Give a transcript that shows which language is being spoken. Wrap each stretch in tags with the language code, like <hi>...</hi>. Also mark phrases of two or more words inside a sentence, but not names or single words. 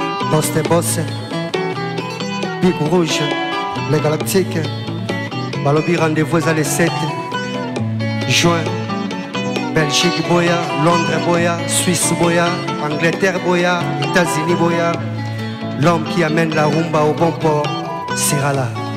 <fr>Boss de boss, Big Rouge, les Galactiques.</fr> <ln>Balobi rendez-vous eza</ln> <fr>le sept juin.</fr> <ln>Belgique boya, Londres boya, Suisse boya, Angleterre boya, États-Unis boya.</ln> <fr>L'homme qui amène la rumba au bon port sera là.</fr>